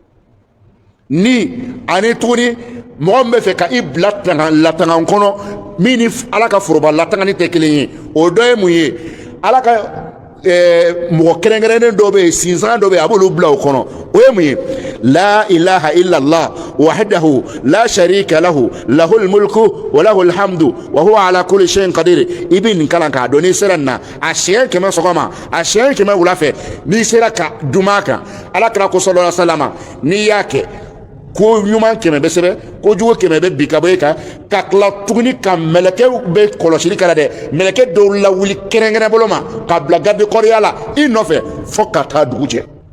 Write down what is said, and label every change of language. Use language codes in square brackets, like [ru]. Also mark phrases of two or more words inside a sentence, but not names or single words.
[bm] ni ani tuguni mɔgɔ min bɛ fɛ ka i bila latanga kɔnɔ min ni Ala ka foroba latangani tɛ kelen ye o dɔ ye mun ye Ala ka mɔgɔ kɛrɛnkɛrɛnnen dɔw bɛ yen sinsan dɔw bɛ yen a b'olu bila o kɔnɔ o ye mun ye [ar] لا إله إلا الله وحده لا شريك له له الملك وله الحمد وهو على كل شيء قدير [bm] i bɛ nin kalan k'a dɔn n'i sera nin na a siɲɛ 100 sɔgɔma a siɲɛ 100 wula fɛ n'i sera ka dum'a kan Ala kira ko [ar] صلى الله عليه وسلم [bm] n'i y'a kɛ ko ɲuman 100 bɛ sɛbɛn ko jugu 100 bɛ bin ka bɔ i kan ka tila tuguni ka mɛlɛkɛw bɛ kɔlɔsili kɛ la dɛ mɛlɛkɛ dɔw lawuli kɛrɛnkɛrɛn bolo ma ka bila garde kɔriya la i nɔfɛ fo ka taa dugu jɛ